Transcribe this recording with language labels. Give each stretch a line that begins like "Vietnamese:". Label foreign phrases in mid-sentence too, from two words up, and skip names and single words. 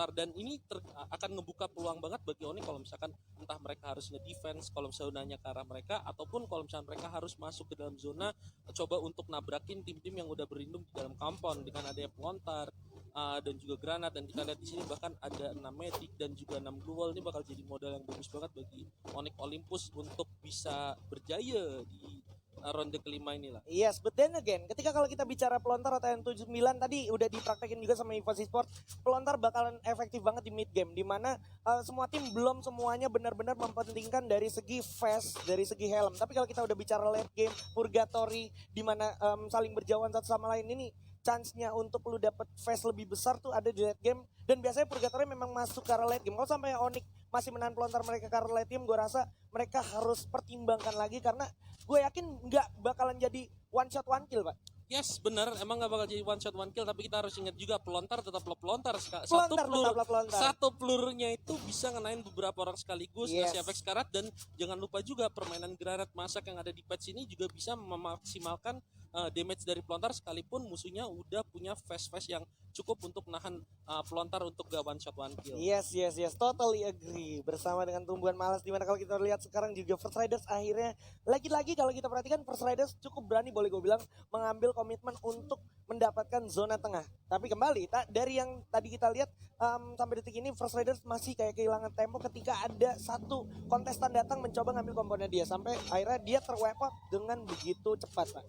Indonesian: pelontar, dan ini akan ngebuka peluang banget bagi Onyx kalau misalkan entah mereka harus nge-defense kalau zonanya ke arah mereka ataupun kalau misalkan mereka harus masuk ke dalam zona coba untuk nabrakin tim-tim yang udah berlindung di dalam compound dengan adanya pelontar dan juga granat. Dan kita lihat di sini bahkan ada 6 medic dan juga 6 blue wall. Ini bakal jadi modal yang bagus banget bagi Onyx Olympus untuk bisa berjaya di ronde kelima inilah.
English: Yes, but then again,
Indonesian: ketika kalau kita bicara pelontar atau yang 79 tadi udah dipraktekin juga sama Evos Esports, pelontar bakalan efektif banget di
English: mid game,
Indonesian: dimana semua tim belum semuanya benar-benar mempentingkan dari segi fast, dari segi helm. Tapi kalau kita udah bicara
English: late game,
Indonesian: purgatory, dimana saling berjauhan satu sama lain, ini chance-nya untuk lu dapet fast lebih besar tuh ada di
English: late game.
Indonesian: Dan biasanya purgatory memang masuk ke arah
English: late game.
Indonesian: Kalau sampai Onyx masih menahan pelontar mereka ke arah late game, gue rasa mereka harus pertimbangkan lagi karena gue yakin nggak bakalan jadi
English: one shot one kill,
Indonesian: Pak. Yes, benar. Emang nggak bakal jadi
English: one shot one kill,
Indonesian: tapi kita harus ingat juga pelontar tetaplah pelontar. Satu pelurnya itu bisa ngenain beberapa orang sekaligus, ngasih efek sekarat, dan jangan lupa juga permainan granat masak yang ada di patch ini juga bisa memaksimalkan damage dari pelontar sekalipun musuhnya udah punya fast yang cukup untuk nahan pelontar untuk gak
English: one shot one kill. Yes, totally agree.
Indonesian: Bersama dengan tumbuhan malas, dimana kalau kita lihat sekarang juga First Riders akhirnya lagi-lagi kalau kita perhatikan First Riders cukup berani, boleh gue bilang, mengambil komitmen untuk mendapatkan zona tengah. Tapi kembali dari yang tadi kita lihat sampai detik ini First Riders masih kayak kehilangan tempo ketika ada satu kontestan datang mencoba ngambil komponen dia, sampai akhirnya dia terwipe out dengan begitu cepat, Pak.